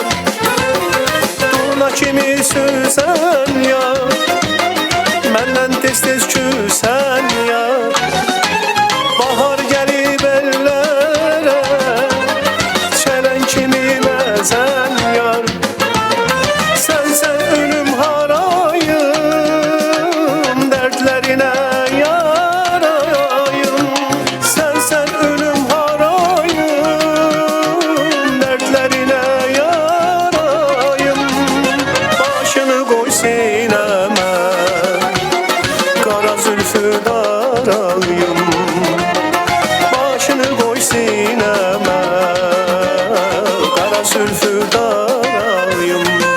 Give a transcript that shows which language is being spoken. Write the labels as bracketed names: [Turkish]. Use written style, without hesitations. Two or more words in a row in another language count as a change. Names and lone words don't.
[Azerbaijani] Durna kimi süzən yar, məndən tez-tez küsən yar, baxar gəlib əllərə, çələn kimi bəzən yar. [Turkish] Sen ölüm harayım, dertlerine yarayım. Sen ölüm harayım, dertlerine yarayım. Başını koy sineme, kara zülfü darayım. Başını koy sineme, kara zülfü darayım.